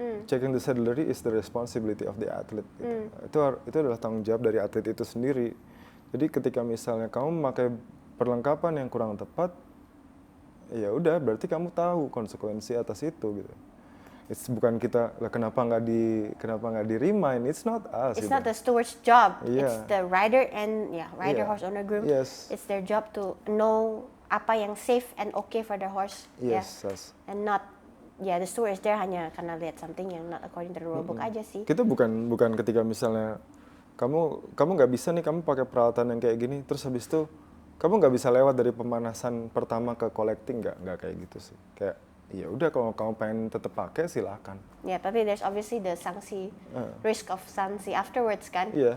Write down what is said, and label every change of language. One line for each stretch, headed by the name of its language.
English: Checking the saddlery is the responsibility of the athlete.
Indonesian: Gitu. Itu adalah tanggung jawab dari atlet itu sendiri. Jadi ketika misalnya kamu memakai perlengkapan yang kurang tepat, ya udah berarti kamu tahu konsekuensi atas itu gitu. Bukan kita lah kenapa nggak di remind.
English: It's not us. It's
Indonesian: gitu.
English: not the steward's job. It's the rider and horse owner group. Yes. It's their job to know
Indonesian: apa yang
English: safe and okay for the horse. Yes. And not the steward is there
Indonesian: hanya karena lihat
English: something yang not according to the rule book
Indonesian: aja sih. Kita bukan ketika misalnya kamu nggak bisa nih, kamu pakai peralatan yang kayak gini, terus habis itu kamu nggak bisa lewat dari pemanasan pertama ke collecting, nggak kayak gitu sih. Kayak ya udah kalau kamu pengen tetap pakai silahkan.
English: Tapi there's obviously the sanksi, risk of sanksi afterwards kan.